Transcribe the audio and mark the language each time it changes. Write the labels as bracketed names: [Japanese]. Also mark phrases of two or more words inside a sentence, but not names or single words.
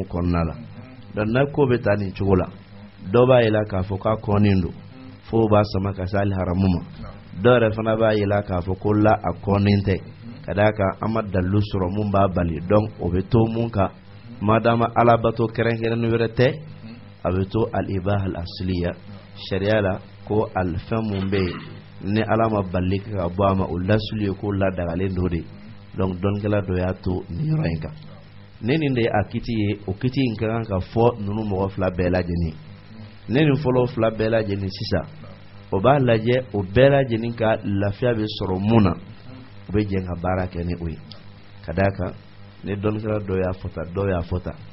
[Bambara] kɔnɔna la donc n'a ko bɛ taa nin cogo la dɔw b'a yela k'a fɔ k'a kɔnnen don fo b'a sama ka se hali haramu ma dɔw yɛrɛ fana b'a yela k'a fɔ ko la a kɔnnen tɛ ka d'a kan an ma dalilu sɔrɔ mun b'a bali donc o bɛ to mun kan madama alabato kɛrɛnkɛrɛnnen wɛrɛ tɛ a bɛ to [Arabic] الإباحة الأصلية [Bambara] sariya la ko fɛn mun bɛ yen ni ala ma bali ka bɔ a ma o lasuli ye ko ladagalen do de donc dɔnnikɛla dɔ y'a to nin yɔrɔ in kan ne nin de ye a kiti ye o kiti in ka kan ka fɔ ninnu mɔgɔ fila bɛɛ lajɛlen ne nin fɔlɔ fila bɛɛ lajɛlen sisan o b'a lajɛ o bɛɛ lajɛlen ka lafiya bɛ sɔrɔ mun na u bɛ jɛ ka baara kɛ ni o ye ka d'a kan ne dɔnnikɛla dɔw y'a fɔ tan dɔw y'a fɔ tan